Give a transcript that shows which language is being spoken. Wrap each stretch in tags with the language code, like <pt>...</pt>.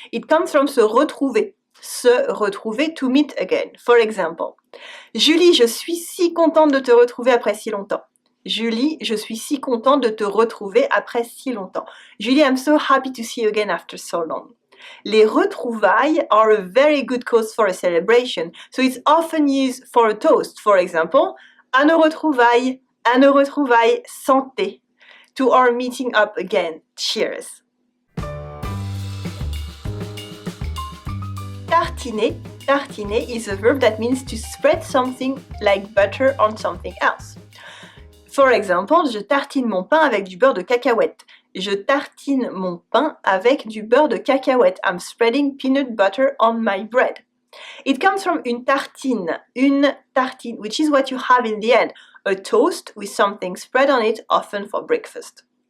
<en>It comes from se retrouver, to meet again. For example,</en> <fr>Julie, je suis si contente de te retrouver après si longtemps. Julie, je suis si contente de te retrouver après si longtemps.</fr> <en>Julie, I'm so happy to see you again after so long. Les retrouvailles are a very good cause for a celebration, so it's often used for a toast. For example,</en> <fr>à nos retrouvailles, santé.</fr> <en>To our meeting up again, cheers. Tartiner is a verb that means to spread something like butter on something else. For example,</en> <fr>je tartine mon pain avec du beurre de cacahuète. Je tartine mon pain avec du beurre de cacahuète.</fr> <en>I'm spreading peanut butter on my bread. It comes from une tartine, which is what you have in the end, a toast with something spread on it, often for breakfast.</en>